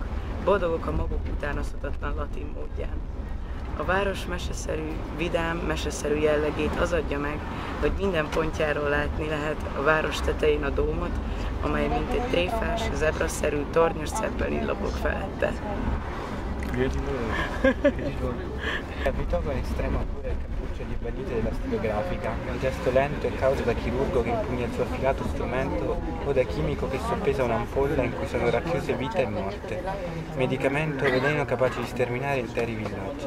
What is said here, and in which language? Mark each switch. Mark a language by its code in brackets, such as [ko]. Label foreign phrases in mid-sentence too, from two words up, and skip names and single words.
[hu] Boldogok a maguk utánozhatatlan latin módján. A város meseszerű, vidám, meseszerű jellegét az adja meg, hogy minden pontjáról látni lehet a város tetején a dómot, amely mint egy tréfás, zebraszerű, tornyos Zeppelin lobog felette. [it] Abitava estrema cura il cappuccio di battute della stilografica, un gesto lento e cauto da chirurgo che impugna il suo affilato strumento o da chimico che soppesa un'ampolla in cui sono racchiuse vita e morte, medicamento o veleno capace di sterminare interi villaggi.